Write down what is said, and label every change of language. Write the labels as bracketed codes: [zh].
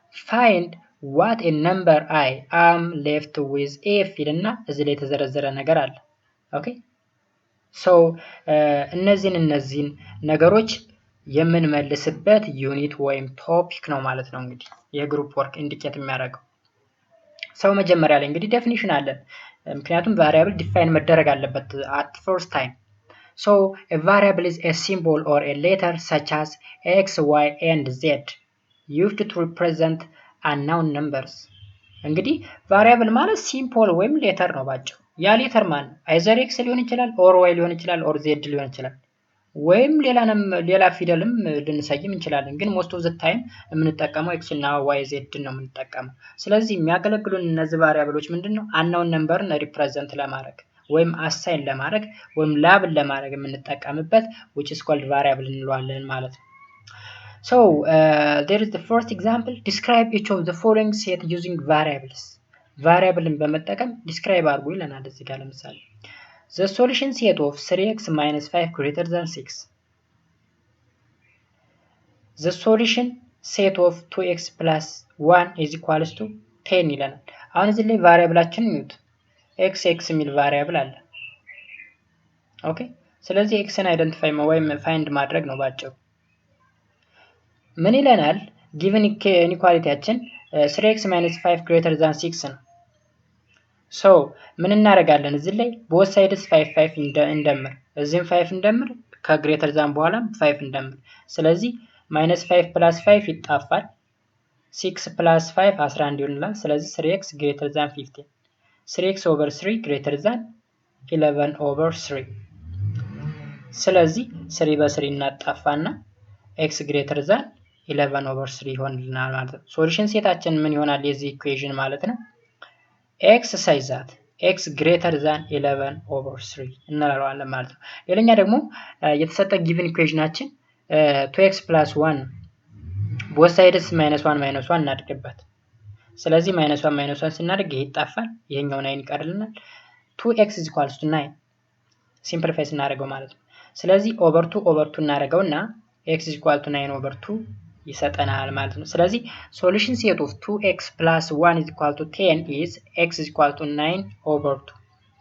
[en] Find what a number I am left with if [am] ይልና እዚህ ላይ የተዘረዘረ ነገር አለ። ኦኬ ሶ እነዚህን ነገሮች የምንመልስበት ዩኒት ወይም ቶፒክ ነው ማለት ነው። እንግዲህ የግሩፕ ወርክ ኢንዲኬት የሚያደርገው ሰው መጀመሪያ ላይ እንግዲህ ዴፊኒሽን አለን። ምክንያቱም ቫሪያብል ዲፋይን መደረግ አለበት [en] at first time. So a variable is a symbol or a letter such as x, y and z used to represent unknown numbers. [am] እንግዲህ ቫሪያብል ማለት ሲምቦል ወይም ሌተር ነው ባጭሩ። ያ ሌተር ማለት አይዘር ኤክስ ሊሆን ይችላል ኦር ዋይ ሊሆን ይችላል ኦር ዜድ ሊሆን ይችላል ወይም ሌላ ፊደልም ልንሰይም እንችላለን። ግን ሞስት ኦፍ ዘ ታይም የምንጠቀመው ኤክስ እና ዋይ ዜድ ነው የምንጠቀመው። ስለዚህ የሚያገለግሉን እነዚህ ቫሪያብሎች ምንድነው? አናውን ነምበርን ሪፕሬዘንት ለማድረግ ወይም አሳይን ለማድረግ ወይም ላብል ለማድረግ የምንጠቀምበት [en] which is called variable [am] እንለዋለን ማለት ነው። [en] So there is the first example. Describe each of the following set using variables. [am] variableን በመጠቀም ዲስክራይብ አድርጉ ይለናል እዚህ ጋር ለምሳሌ [en] the solution set of 3x minus 5 greater than 6. the solution set of 2x plus 1 is equals to 10 [am] ይለናል። አሁን እዚህ ላይ ቫሪያብላችንን እንዩት። x የሚል ቫሪያብል አለ። ኦኬ ስለዚህ xን አይደንቲፋይ ወይም ፋይንድ ማድረግ ነው ባጭሩ። ምን ይለናል? [en] given inequalityያችን 3x minus 5 greater than 6 [am] ነው። [en] so [am] ምን እናደርጋለን? እዚህ ላይ both sides 5 እንደምር፣ እዚህም 5 እንደምር፣ ከግሬተር ዛን በኋላም 5 እንደምር። ስለዚህ minus 5 plus 5 ይጣፋል። 6 plus 5 11 ይሆናል። ስለዚህ 3x greater than 15 3x over 3 greater than 11 over 3 ስለዚህ 3 በ3 እናጣፋና x greater than 11 over 3 ይሆንልናል ማለት ነው። ሶሉሽን ሴታችን ምን ይሆናል የዚህ ኢኩዌሽን ማለት ነው? x ሳይዛት x greater than 11 over 3 እንላለን ማለት ነው። ሌላኛ ደግሞ የተሰጠ ጊቭን ኢኩዌሽናችን 2x plus 1 both sides -1 እናድርግበት። ስለዚህ -1 ስናደርግ ይሄ ይጣፋል፣ ይሄኛው 9 ይቀርልናል። 2x is equals to 9 ሲምፕሊፋይ ስናደርገው ማለት ነው። ስለዚህ ኦቨር 2 እናደርገውና x is equal to 9 over 2 ይሰጠናል ማለት ነው። ስለዚህ [en] solution set of 2x plus 1 is equal to 10 is x is equal to 9 over 2